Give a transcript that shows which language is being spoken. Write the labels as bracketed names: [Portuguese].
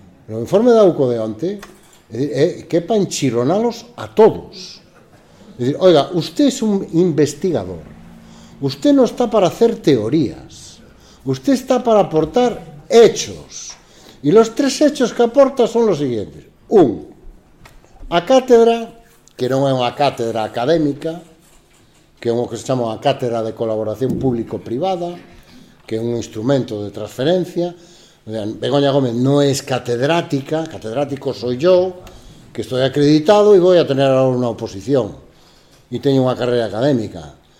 [Galician] O informe da UCO de onte é que é para enchironalos a todos. É dicir, [Spanish] oiga, usted [Galician] é un investigador. [Spanish] Usted non está para hacer teorías. Usted está para aportar hechos. E los tres hechos que aporta son los siguientes. [Galician] Un, a cátedra, que non é unha cátedra académica, que é o que se chama a cátedra de colaboración público-privada, que é un instrumento de transferencia. Begoña Gómez non é catedrática, catedrático sou yo, que estou acreditado e vou a tener agora unha oposición e teño unha carreira académica.